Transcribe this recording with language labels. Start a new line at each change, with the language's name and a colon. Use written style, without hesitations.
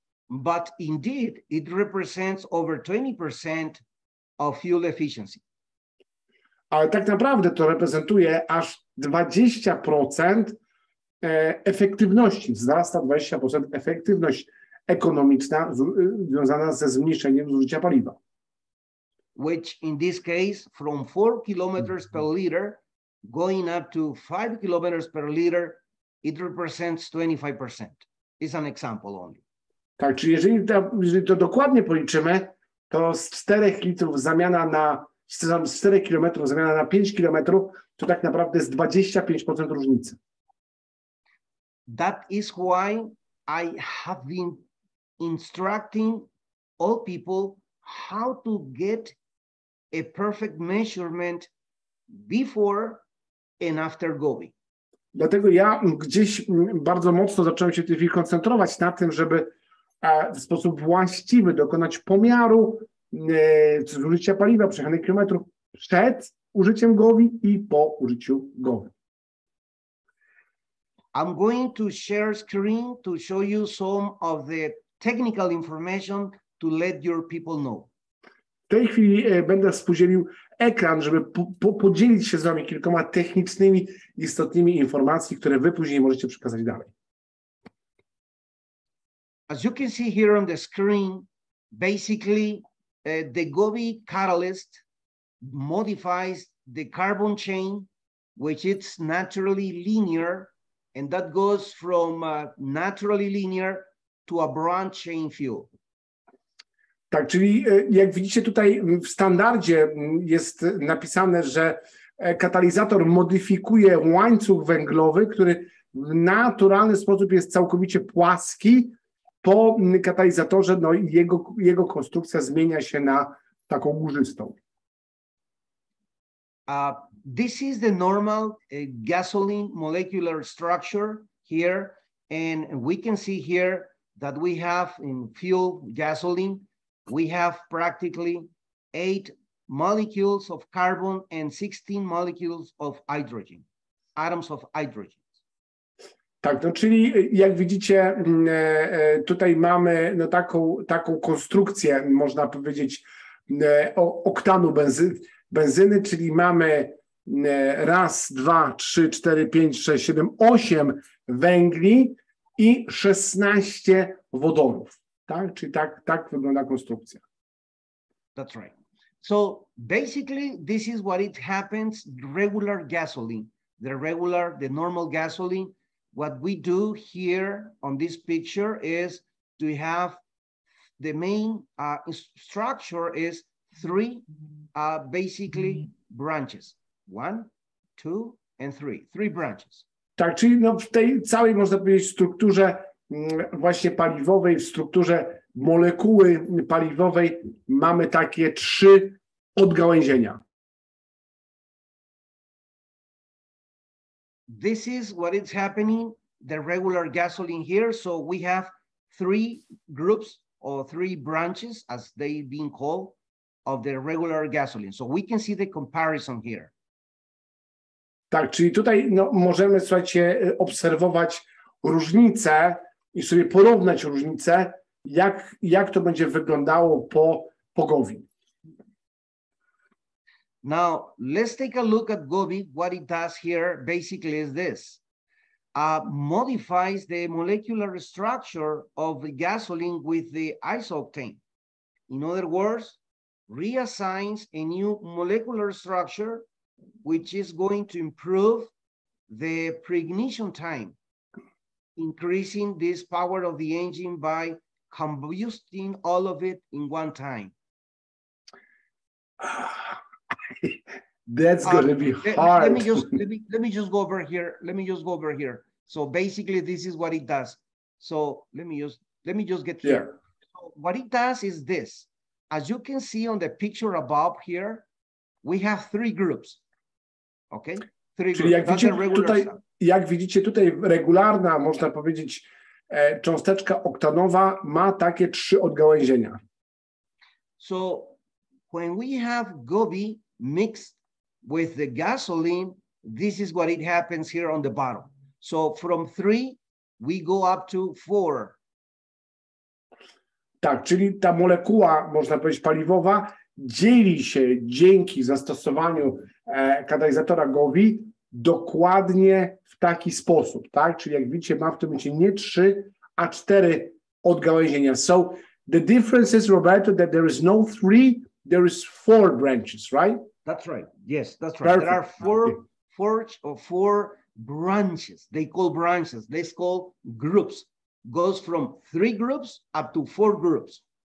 English: But indeed, it represents over 20% of fuel efficiency.
Polish: Ale tak naprawdę to reprezentuje aż 20% efektywności. Wzrasta 20% efektywność ekonomiczna związana ze zmniejszeniem zużycia paliwa.
English: Which in this case, from 4 kilometers per liter going up to 5 kilometers per liter, it represents 25%. It's an example only.
Polish: Tak, czyli jeżeli to dokładnie policzymy, to z 4 litrów zamiana na, z 4 kilometrów zamiana na 5 kilometrów, to tak naprawdę jest 25% różnicy.
English: That is why I have been instructing all people how to get a perfect measurement before and after Gobi.
Polish: Dlatego ja gdzieś bardzo mocno zacząłem się w tej chwili koncentrować na tym, żeby w sposób właściwy dokonać pomiaru zużycia paliwa, przejechanych kilometrów przed użyciem Gobi i po użyciu Gobi.
English: I'm going to share screen to show you some of the technical information to let your people know.
Polish: W tej chwili będę współdzielił ekran, żeby podzielić się z wami kilkoma technicznymi, istotnymi informacjami, które wy później możecie przekazać dalej.
English: As you can see here on the screen, basically the Gobi catalyst modifies the carbon chain, which is naturally linear, and that goes from naturally linear to a branch chain fuel.
Polish: Tak, czyli jak widzicie tutaj w standardzie jest napisane, że katalizator modyfikuje łańcuch węglowy, który w naturalny sposób jest całkowicie płaski. Po katalizatorze no, jego konstrukcja zmienia się na taką górzystą.
English: This is the normal gasoline molecular structure here, and we can see here that we have in fuel gasoline, we have practically 8 molecules of carbon and 16 molecules of hydrogen, atoms of hydrogen.
Polish: Tak, no czyli jak widzicie, tutaj mamy no, taką konstrukcję, można powiedzieć, oktanu benzyny, czyli mamy raz, 2, 3, 4, 5, 6, 7, 8 węgli i 16 wodorów. Tak? Czyli tak wygląda konstrukcja.
English: That's right. So basically, this is what it happens, regular gasoline, the normal gasoline. What we do here on this picture is to have the main structure is 3 basically branches. 1, 2, and 3. 3 branches.
Polish: Tak, czyli no w tej całej, można powiedzieć, strukturze właśnie paliwowej, w strukturze molekuły paliwowej mamy takie 3 odgałęzienia.
English: This is what is happening, the regular gasoline here. So we have 3 groups or 3 branches, as they've been called, of the regular gasoline. So we can see the comparison here.
Polish: Tak, czyli tutaj no, możemy, słuchajcie, obserwować różnice i sobie porównać różnice, jak to będzie wyglądało po Gobi.
English: Now, let's take a look at Gobi. What it does here basically is this. Modifies the molecular structure of the gasoline with the isooctane. In other words, reassigns a new molecular structure, which is going to improve the preignition time, increasing this power of the engine by combusting all of it in one time. That's going to be hard. Let me just go over here. Let me just go over here. So basically, this is what it does. So let me just get here. Yeah. So what it does is this. As you can see on the picture above here, we have 3 groups. Okay? 3
Polish: Czyli
English: groups.
Polish: Jak widzicie tutaj regularna, można powiedzieć, cząsteczka oktanowa ma takie 3 odgałęzienia.
English: So when we have Gobi mixed with the gasoline, this is what it happens here on the bottom. So from 3, we go up to 4.
Polish: Tak, czyli ta molekuła, można powiedzieć, paliwowa dzieli się dzięki zastosowaniu katalizatora Gobi dokładnie w taki sposób, tak? Czyli jak widzicie, ma w tym momencie nie 3, a 4 odgałęzienia.
English: So the difference is, Roberto, that there is no 3, there is 4 branches, right? That's right. Yes, that's right. Perfect. There are four branches. They call branches. Let's call groups. Goes from 3 groups up to 4 groups.